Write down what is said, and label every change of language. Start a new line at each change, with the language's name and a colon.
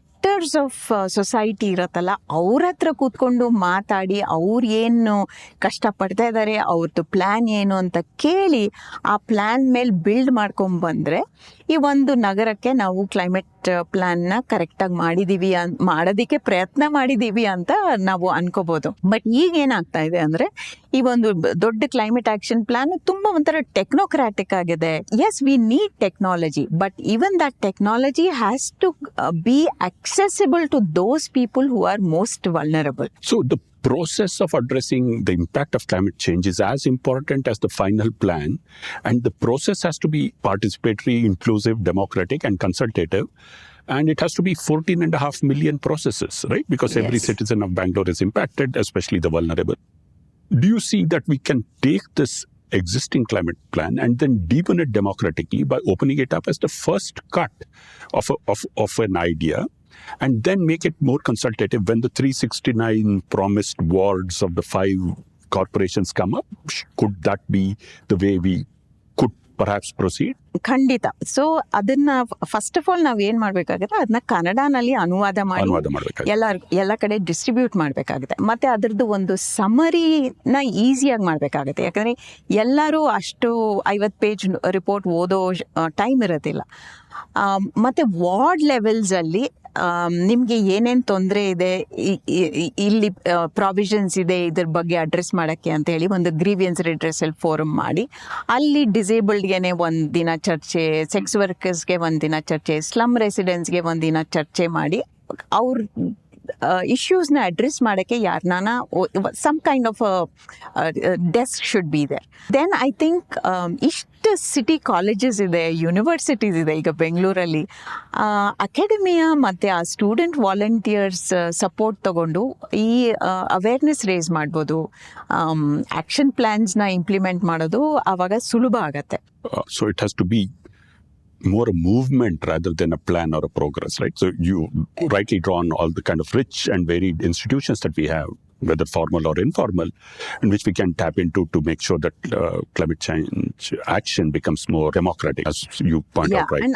Kannada: Actors of society ಇರತ್ತಲ್ಲ, ಅವ್ರ ಹತ್ರ ಕೂತ್ಕೊಂಡು ಮಾತಾಡಿ ಅವ್ರು ಏನು ಕಷ್ಟಪಡ್ತಾ ಇದ್ದಾರೆ, ಅವ್ರದ್ದು ಪ್ಲ್ಯಾನ್ ಏನು ಅಂತ ಕೇಳಿ ಆ ಪ್ಲ್ಯಾನ್ ಮೇಲೆ ಬಿಲ್ಡ್ ಮಾಡ್ಕೊಂಡ್ಬಂದ್ರೆ ಈ ಒಂದು ನಗರಕ್ಕೆ ನಾವು ಕ್ಲೈಮೇಟ್ ಪ್ಲಾನ್ನ ಕರೆಕ್ಟಾಗಿ ಮಾಡೋದಕ್ಕೆ ಪ್ರಯತ್ನ ಮಾಡಿದ್ದೀವಿ ಅಂತ ನಾವು ಅನ್ಕೋಬಹುದು. ಬಟ್ ಈಗ ಏನಾಗ್ತಾ ಇದೆ ಅಂದ್ರೆ ಈ ಒಂದು ದೊಡ್ಡ ಕ್ಲೈಮೇಟ್ ಆಕ್ಷನ್ ಪ್ಲಾನ್ ತುಂಬಾ ಒಂಥರ ಟೆಕ್ನೋಕ್ರಾಟಿಕ್ ಆಗಿದೆ.
English: Yes, we need technology, but even that technology has to be accessible to those people who are most vulnerable. So the process of addressing the impact of climate change is as important as the final plan, and the process has to be participatory, inclusive, democratic and consultative, and it has to be 14.5 million processes, right? Because every Yes. citizen of Bangalore is impacted, especially the vulnerable. Do you see that we can take this existing climate plan and then deepen it democratically by opening it up as the first cut of an idea, and then make it more consultative when the 369 promised wards of the 5 corporations come up? Could that be the way we could perhaps proceed?
Kannada: ಖಂಡಿತ. So ಅದನ್ನ first of all ನಾವ್ ಏನ್ ಮಾಡ್ಬೇಕಾಗುತ್ತೆ, ಅದನ್ನ ಕನ್ನಡನಲ್ಲಿ ಅನುವಾದ ಮಾಡಿ ಎಲ್ಲ ಕಡೆ ಡಿಸ್ಟ್ರಿಬ್ಯೂಟ್ ಮಾಡ್ಬೇಕಾಗುತ್ತೆ. ಮತ್ತೆ ಅದ್ರದ್ದು ಒಂದು ಸಮರಿನ ಈಸಿಯಾಗಿ ಮಾಡ್ಬೇಕಾಗುತ್ತೆ. ಯಾಕಂದ್ರೆ ಎಲ್ಲರೂ ಅಷ್ಟು 50 ಪೇಜ್ ರಿಪೋರ್ಟ್ ಓದೋ ಟೈಮ್ ಇರೋದಿಲ್ಲ. ಮತ್ತೆ ವಾರ್ಡ್ ಲೆವೆಲ್ಸ್ ಅಲ್ಲಿ ನಿಮಗೆ ಏನೇನು ತೊಂದರೆ ಇದೆ, ಇಲ್ಲಿ ಪ್ರಾವಿಷನ್ಸ್ ಇದೆ ಇದ್ರ ಬಗ್ಗೆ ಅಡ್ರೆಸ್ ಮಾಡೋಕ್ಕೆ ಅಂತ ಹೇಳಿ ಒಂದು ಗ್ರೀವಿಯನ್ಸ್ ರಿಡ್ರೆಸಲ್ ಫೋರಮ್ ಮಾಡಿ ಅಲ್ಲಿ ಡಿಸೇಬಲ್ಡ್ಗೆ ಒಂದು ದಿನ ಚರ್ಚೆ, ಸೆಕ್ಸ್ ವರ್ಕರ್ಸ್ಗೆ ಒಂದು ದಿನ ಚರ್ಚೆ, ಸ್ಲಮ್ ರೆಸಿಡೆನ್ಸ್ಗೆ ಒಂದು ದಿನ ಚರ್ಚೆ ಮಾಡಿ ಅವ್ರ ಇಶ್ಯೂಸ್ನ ಅಡ್ರೆಸ್ ಮಾಡೋಕ್ಕೆ ಯಾರನ್ನ
English: Some kind of desk should be there. Then I think
Kannada: ಇಷ್ಟು ಸಿಟಿ ಕಾಲೇಜಸ್ ಇದೆ, ಯೂನಿವರ್ಸಿಟೀಸ್ ಇದೆ ಈಗ ಬೆಂಗಳೂರಲ್ಲಿ, ಅಕಾಡೆಮಿಯಾ ಮತ್ತು ಆ ಸ್ಟೂಡೆಂಟ್ ವಾಲಂಟಿಯರ್ಸ್ ಸಪೋರ್ಟ್ ತಗೊಂಡು ಈ ಅವೇರ್ನೆಸ್ ರೇಸ್ ಮಾಡ್ಬೋದು, ಆ್ಯಕ್ಷನ್ ಪ್ಲ್ಯಾನ್ಸ್ನ ಇಂಪ್ಲಿಮೆಂಟ್ ಮಾಡೋದು ಆವಾಗ ಸುಲಭ ಆಗತ್ತೆ.
English: So it has to be more a movement rather than a plan or a progress, right? So you rightly drawn all the kind of rich and varied institutions that we have, whether formal or informal, in which we can tap into to make sure that climate change action becomes more democratic, as you point out, right?